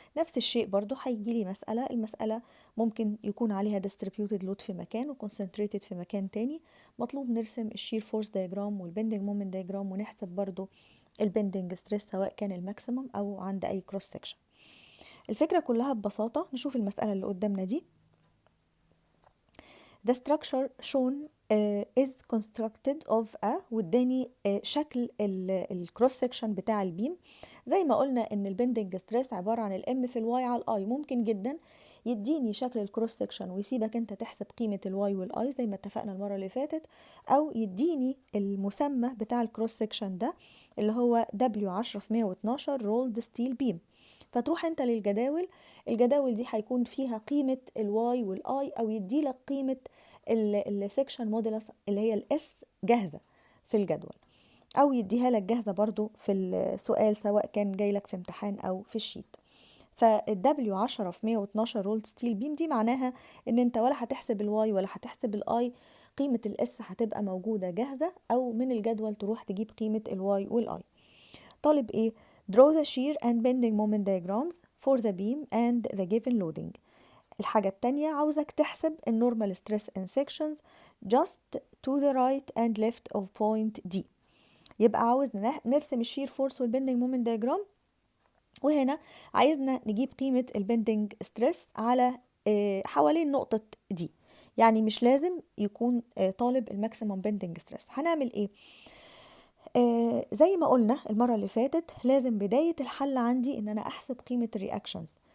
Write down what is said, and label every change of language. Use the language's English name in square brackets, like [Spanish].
[Arabic] نفس الشيء برضو هيجي لي المسألة ممكن يكون عليها [English] distributed load [Arabic] في مكان و concentrated في مكان تاني. مطلوب نرسم الشير فورس دايجرام والبندنج مومنت دايجرام ونحسب برضو البندنج ستريس سواء كان الماكسيمم او عند اي كروس سكشن. الفكرة كلها ببساطة نشوف المسألة اللي قدامنا دي. [English] The structure shown is constructed of a [Arabic] واداني شكل الكروس سكشن بتاع البيم. زي ما قلنا ان البندنج ستريس عبارة عن الام في الواي على الاي. ممكن جدا يديني شكل الكروس سكشن ويسيبك انت تحسب قيمة الواي والاي زي ما اتفقنا المرة اللي فاتت، او يديني المسمى بتاع الكروس سكشن ده اللي هو W10 في 112 رولد ستيل بيم. فتروح انت للجداول، الجداول دي هيكون فيها قيمة الواي والاي او يديلك قيمة السكشن مودولس اللي هي الاس جاهزة في الجدول، او يديها لك جاهزة برضو في السؤال سواء كان جاي لك في امتحان او في الشيت. فالدبليو 10 في 112 رولد ستيل بيم دي معناها ان انت ولا هتحسب الواي ولا هتحسب الاي، قيمة الاس هتبقى موجودة جاهزة او من الجدول تروح تجيب قيمة الواي والاي. طالب ايه؟ [English] draw the shear and bending moment diagrams for the beam and the given loading. [Arabic] الحاجة التانية عاوزك تحسب النورمال ستريس [English] in sections just to the right and left of point D. [Arabic] يبقى عاوز نرسم الشير فورس والبندنج مومنت دايجرام، وهنا عايزنا نجيب قيمة البندنج ستريس على حوالين نقطة دي. يعني مش لازم يكون طالب الماكسيمم بندنج ستريس. هنعمل ايه؟ زي ما قلنا المرة اللي فاتت لازم بداية الحل عندي ان انا احسب قيمة الرياكشنز.